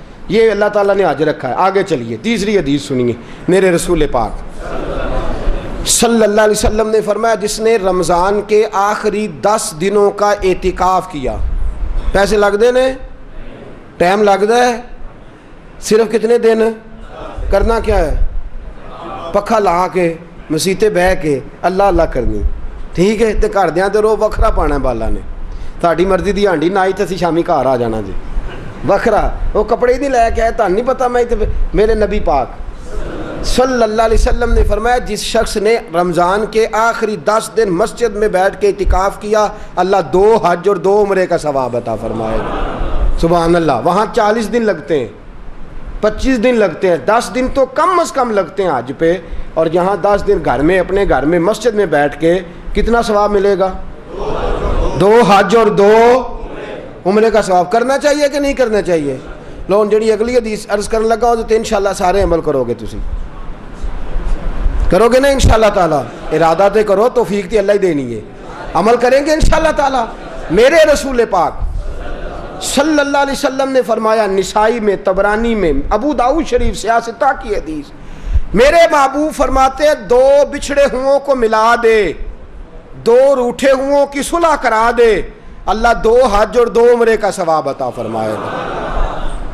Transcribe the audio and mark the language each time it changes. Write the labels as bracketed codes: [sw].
[ur] یہ اللہ تعالیٰ نے حج رکھا ہے. آگے چلیے تیسری حدیث سنیے. میرے رسول پاک صلی اللہ علیہ وسلم نے فرمایا جس نے رمضان کے آخری 10 دنوں کا اعتکاف کیا. [pa] پیسے لگتے نے؟ ٹائم لگتا ہے؟ [ur] صرف کتنے دن کرنا کیا ہے؟ [pa] پکھا لا کے مسیتے بہ کے اللہ اللہ کرنی. ٹھیک ہے تو گھر دیاں تے رو وکھرا پانا بالا نے. تھاڈی مرضی دی ہانڈی نہ آئی تو اسی شامی گھر آ جانا جی وکھرا. [ur] وہ کپڑے ہی نہیں لے کے آئے تہن نہیں پتا. میں میرے نبی پاک صلی اللہ علیہ وسلم نے فرمایا جس شخص نے رمضان کے آخری 10 دن مسجد میں بیٹھ کے اعتکاف کیا اللہ 2 حج اور 2 عمرے کا ثواب عطا فرمائے گا. سبحان اللہ. وہاں 40 دن لگتے ہیں، 25 دن لگتے ہیں، 10 دن تو کم از کم لگتے ہیں حج پہ. اور یہاں 10 دن گھر میں اپنے گھر میں مسجد میں بیٹھ کے کتنا ثواب ملے گا؟ 2 حج اور 2 عمرے کا ثواب. کرنا چاہیے کہ نہیں کرنا چاہیے؟ لو جڑی اگلی حدیث عرض کرنے لگا ہو تو انشاءاللہ سارے عمل کرو گے. [pa] تسی کرو گے نا انشاءاللہ تعالی؟ ارادہ تے کرو، توفیق تے اللہ ہی دینی ہے. [ur] عمل کریں گے انشاءاللہ تعالی. میرے رسول پاک صلی اللہ علیہ وسلم نے فرمایا نسائی میں، طبرانی میں، ابو داؤد شریف سیاستہ کی حدیث، میرے محبوب فرماتے 2 بچھڑے ہوں کو ملا دے، 2 روٹھے ہوں کی صلح کرا دے، اللہ 2 حج اور 2 عمرے کا ثواب عطا فرمائے گا.